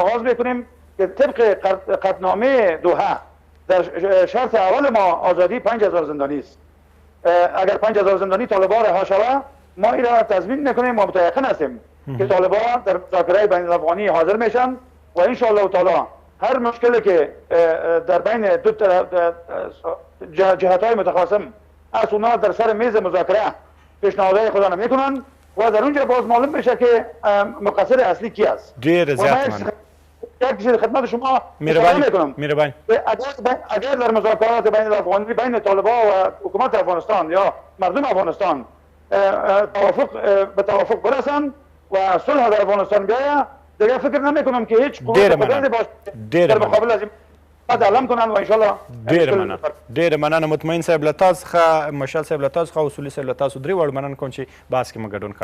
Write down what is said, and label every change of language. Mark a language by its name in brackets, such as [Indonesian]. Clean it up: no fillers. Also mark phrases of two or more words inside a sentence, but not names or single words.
[Persian] آغاز میکنیم که طبق قطعنامه دوحه در شرط اول ما آزادی 5000 زندانی است اگر 5000 زندانی طالبا رها شود ما این را تضمین میکنیم و متيقن هستیم که طالبان در مذاکره بین الافغانی حاضر میشن و [Arabic] ان شاء الله تعالی [Persian] هر مشکلی که در بین دو جهت‌های متخاصم اونا در سر میز مذاکره پیشنهادهای خود را میکنن و در اونجا باز معلوم میشه که مقصر اصلی کی است. [Pashto] ډیر زیات مننه. [Persian] یک چیز خدمت شما مهربانی میکنم. مهربانی. اگر در مذاکرات بین طالبان و حکومت افغانستان یا مردم افغانستان به توافق برسن و صلح در افغانستان بیاید، دیگه فکر نمیکنم که هیچ قوت قدرتی باشه در مقابل از بعد علم کنن و [Arabic] ان شاء الله. [Pashto] ډیر مننه مطمئن صاحب له تاسو څخه، مشال صاحب له تاسو څخه، اصولي صاحب له تاسو درې وړ مننه کوم چې بحث کې مو ګډون